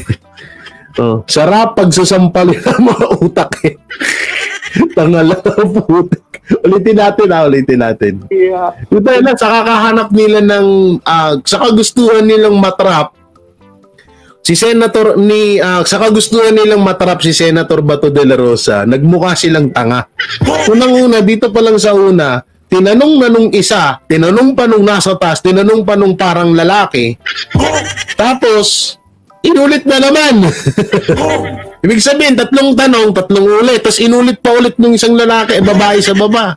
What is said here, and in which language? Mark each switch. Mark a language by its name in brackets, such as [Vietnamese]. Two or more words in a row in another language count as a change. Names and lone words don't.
[Filipino] Oh, sarap pagsasampalin ng mga utak eh. Tangala, putik. Ulitin natin. [English] Yeah. [Filipino] Ito na, sa kakahanap nila ng, sa kagustuhan nilang matrap, sa kagustuhan nilang matrap si Senator Bato de la Rosa, nagmukha silang tanga. Unang-una, dito pa lang sa una, tinanong na nung isa, tinanong pa nung nasa taas, tinanong pa nung parang lalaki, tapos, inulit na naman. Ibig sabihin, tatlong tanong, tatlong ulit, tapos inulit pa ulit nung isang lalaki, babae sa baba.